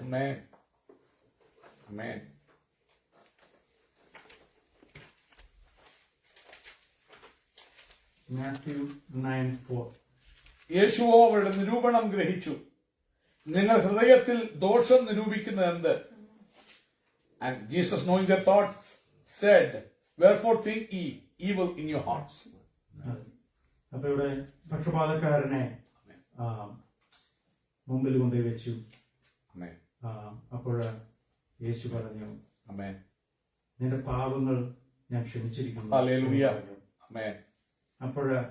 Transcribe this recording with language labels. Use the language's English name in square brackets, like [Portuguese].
[Malayalam] ആമേൻ. ആമേൻ. മാത്യു 9:4 യേശുവോ അവരുടെ നിരൂപണം ഗ്രഹിച്ചു. നിങ്ങൾ ഹൃദയത്തിൽ ദോഷം നിരൂപിക്കുന്നത് എന്ത്? [English] And Jesus, knowing their thoughts, said, wherefore think ye evil in your hearts. [Malayalam] അപ്പൊ ഇവിടെ പക്ഷപാതക്കാരനെ മുമ്പിൽ കൊണ്ടുപോയി വെച്ചു. Amen. അപ്പോൾ യേശു പറഞ്ഞു, Amen. നിന്റെ പാപങ്ങൾ ഞാൻ ക്ഷമിച്ചിരിക്കുന്നു. Hallelujah. Amen. അപ്പോൾ